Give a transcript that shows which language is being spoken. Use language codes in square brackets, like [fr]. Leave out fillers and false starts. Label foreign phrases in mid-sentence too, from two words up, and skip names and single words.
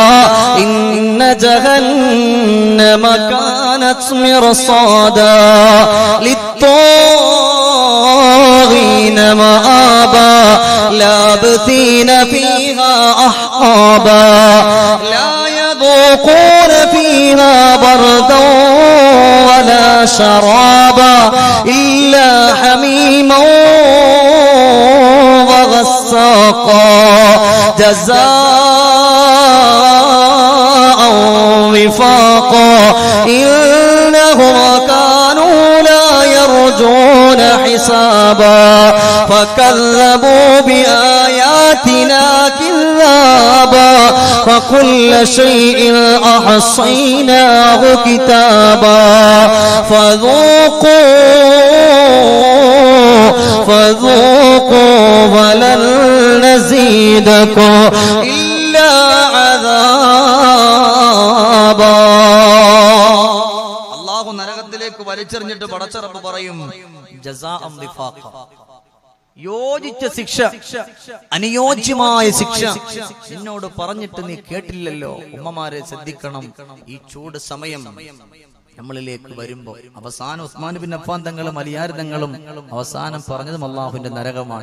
[ar] إن جهنم كانت مرصادا للطاغين مآبا لابثين فيها أحقابا لا يذوقون فيها بردا ولا شرابا إلا حميما وغساقا جزاء وفاقا إنهم كانوا لا يرجون حسابا فكذبوا بآياتنا كذابا وكل شيء أحصيناه كتابا فذوقوا ولن نزيدكم إلا عذابا. [ml] അല്ലാഹു നരകത്തിലേക്ക് വലിച്ചെറിഞ്ഞിട്ട് പടച്ച റബ്ബ് പറയും, [ar] جزاء وفاقا, [ml] യോജിച്ച ശിക്ഷ, അനുയോജ്യമായ ശിക്ഷ നിന്നോട് പറഞ്ഞിട്ട് നീ കേട്ടില്ലല്ലോ. ഉമ്മമാരെ ശ്രദ്ധിക്കണം, ഈ ചൂട് സമയം നമ്മളിലേക്ക് വരുമ്പോ അവസാനം ഉസ്മാൻ ബിൻ അഫ്ഫാൻ തങ്ങളും അലിയാർ തങ്ങളും അവസാനം പറഞ്ഞതും അള്ളാഹുവിന്റെ നരകമാണ്.